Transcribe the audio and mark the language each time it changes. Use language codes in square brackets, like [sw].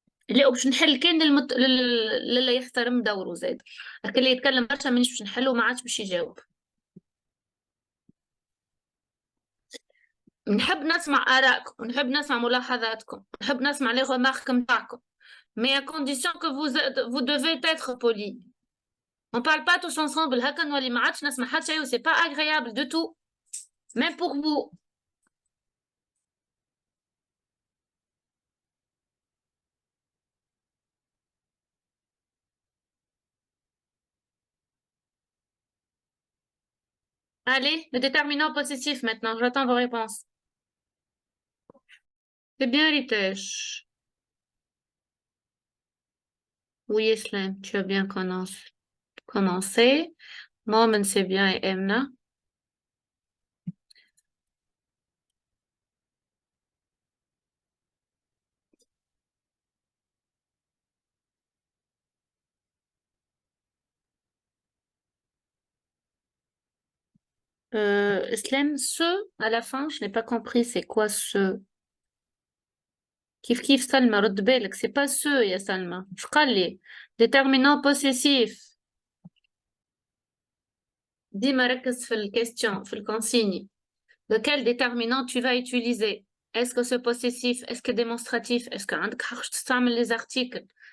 [ar] اللي باش نحل كان للي يحترم دوره زاد. لكن اللي يتكلم برشا مانيش باش نحله ما عادش باش يجاوب. نحب نسمع آرائكم، نحب نسمع ملاحظاتكم، نحب نسمع لي غومارك نتاعكم. [fr] mais à condition que vous devez être poli. On ne parle pas tous ensemble, c'est pas agréable du tout, même pour vous. Allez, le déterminant possessif maintenant, j'attends vos réponses. C'est bien, Ritesh. Oui, Islam, tu as bien commencé. Mohamed, c'est bien, et Emna. Islam, ce, à la fin, je n'ai pas compris, c'est quoi ce? [ar] كيف سلمى رد بالك [fr] c'est pas ce [ar] يا سلمى شو قال لي déterminant possessif ديما ركز في الكيستيون في الكونسيني [fr] lequel déterminant tu vas utiliser est-ce que c'est possessif est-ce que démonstratif [ar] est-ce que عندك حق تستعمل [fr] les articles